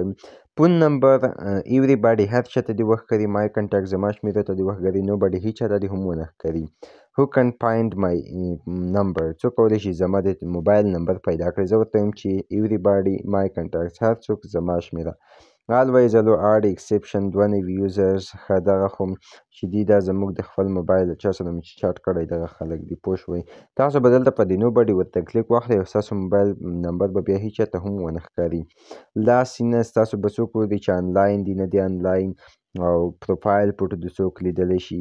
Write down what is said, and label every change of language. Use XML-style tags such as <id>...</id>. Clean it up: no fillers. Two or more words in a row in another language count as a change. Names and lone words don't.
<en>phone number everybody,</en> <ps>هر چا ته دې وښکاري.</ps> <en>my contact,</en> <ps>زما شمېره ته دې وښکاري.</ps> <en>nobody,</en> <ps>هیچا ته دې هم ونه ښکاري.</ps> <en>who can find my number,</en> <ps>څوک کولی شي زما د موبایل نمبر پیدا کړي. زه ورته وایم چې</ps> <en>everybody my contact,</en> <ps>هر څوک زما شمېره.</ps> <en>always allow add exception،</en> <ps>دوه نوي یوزرز. ښه، دغه خو چې دي دا زموږ د خپل موبایل چا سره مې چې چاټ کړی دغه خلک دي، پوه شوئ. تاسو به دلته په دې</ps> <en>nobody</en> <ps>ورته کلیک واخلئ او ستاسو موبایل نمبر به بیا هیچا ته هم ونه ښکاري.</ps> <en>last seen,</en> <ps>ستاسو به څوک وګوري چې آنلاین دي نه دي آنلاین، او پروفایل فوټو د څوک لیدلی شي.</ps>